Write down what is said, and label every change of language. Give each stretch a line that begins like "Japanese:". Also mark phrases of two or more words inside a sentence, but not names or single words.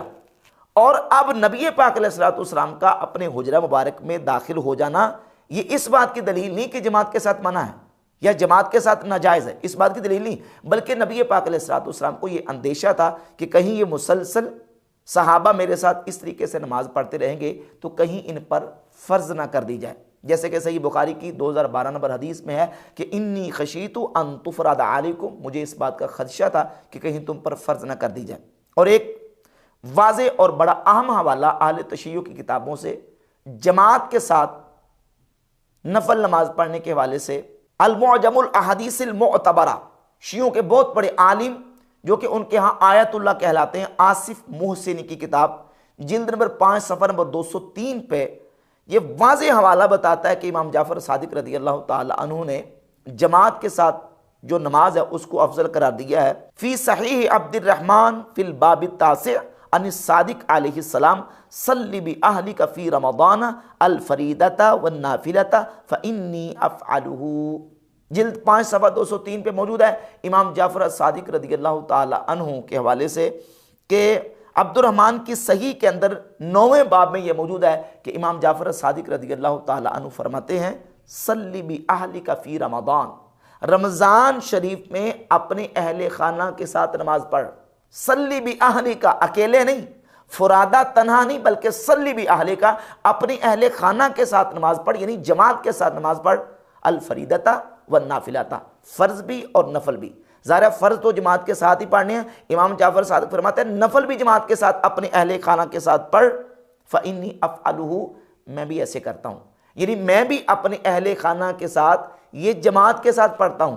Hindi: और अब नबी पाक
Arabic: عليه الصلاة والسلام
Hindi: का अपने हुजरा मुबारक में दाखिल हो जाना ये इस बात की दलील नहीं कि जमात के साथ मना है या जमात के साथ नाजायज़ है, इस बात की दलील नहीं, बल्कि नबी पाक
Arabic: عليه الصلاة والسلام
Hindi: को ये अंदेशा था कि कहीं ये मुसलसल सहाबा मेरे साथ इस तरीके से नमाज पढ़ते रहेंगे तो कहीं इन पर फ़र्ज ना कर दी जाए। जैसे कि सही बुखारी की 2012 नंबर हदीस में है कि
Arabic: إني خشيت أن تفرض عليكم,
Hindi: मुझे इस बात का खदशा था कि कहीं तुम पर फ़र्ज ना कर दी जाए। और एक वाज़े और बड़ा अहम हवाला अहले तशय्युअ की किताबों से जमात के साथ नफल नमाज पढ़ने के हवाले से अल मुअजमुल अहादीसिल मुअतबरा, शियों के बहुत बड़े आलिम जो कि उनके यहाँ आयतुल्लाह कहलाते हैं, आसिफ मोहसिनी की किताब जिल्द नंबर 5 सफ़ा नंबर 203 पे ये वाज़े हवाला बताता है कि इमाम जाफ़र सादिक
Arabic: رضي الله تعالى عنه
Hindi: ने जमात के साथ जो नमाज है उसको अफजल करार दिया है।
Arabic: في صحيح عبد الرحمن في الباب التاسع عن الصادق عليه السلام صل بأهلك في رمضان الفريضة والنافلة فإني أفعله,
Hindi: जिल्द 5 सफ़ा 203 पे मौजूद है इमाम जाफ़र सादिक
Arabic: رضي الله تعالى عنه
Hindi: के हवाले से कि अब्दुर्रहमान की सही के अंदर 9वें बाब में यह मौजूद है कि इमाम जाफ़र सादिक
Arabic: رضي الله تعالى عنه
Hindi: फरमाते हैं
Arabic: صل بأهلك في رمضان,
Hindi: रमज़ान शरीफ में अपने अहले खाना के साथ नमाज पढ़।
Arabic: صل بأهلك,
Hindi: अकेले नहीं, फुरादा तन्हा नहीं, बल्कि
Arabic: صل بأهلك,
Hindi: अपने अहले खाना के साथ नमाज पढ़, यानी जमात के साथ नमाज पढ़।
Arabic: الفريضة والنافلة,
Hindi: फ़र्ज भी और नफल भी। ज़ाहिर फ़र्ज तो जमात के साथ ही पढ़ने हैं, इमाम जाफ़र सादिक फरमाते हैं नफल भी जमात के साथ अपने अहले खाना के साथ पढ़।
Arabic: فإني أفعله,
Hindi: मैं भी ऐसे करता हूँ, यानी मैं भी अपने अहले खाना के साथ ये जमात के साथ पढ़ता हूँ।